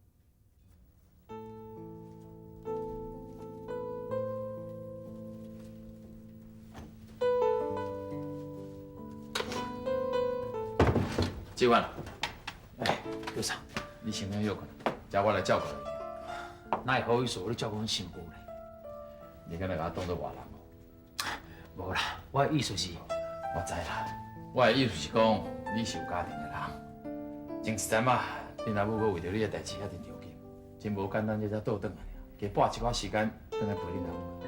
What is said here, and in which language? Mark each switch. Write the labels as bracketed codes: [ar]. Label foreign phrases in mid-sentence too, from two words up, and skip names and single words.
[nan] 之文，哎，有啥？你先等休困，叫我来照顾你。哪会好意思你照顾阮媳妇咧？你敢若甲我当做外人哦？无啦，我的意思是，我知啦，我的意思是讲，你是有家庭的人。前一阵嘛，恁阿母阁为着你的代志遐真着急，真无简单，才倒转来尔，加拨一寡时间转来陪恁阿母。